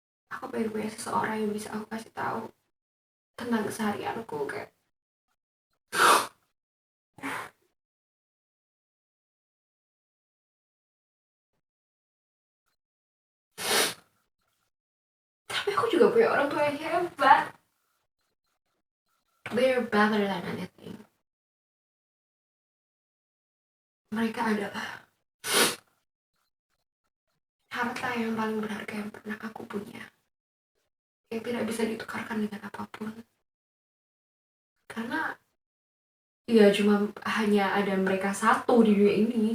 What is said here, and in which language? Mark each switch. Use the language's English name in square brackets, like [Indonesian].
[Indonesian] Aku pengen punya seseorang yang bisa aku kasih tahu tentang keseharianku, kayak tapi aku juga punya orang tua yang hebat. [English] They're better than anything. [Indonesian] Mereka adalah harta yang paling berharga yang pernah aku punya, yang tidak bisa ditukarkan dengan apapun. Karena ya cuma hanya ada mereka satu di dunia ini.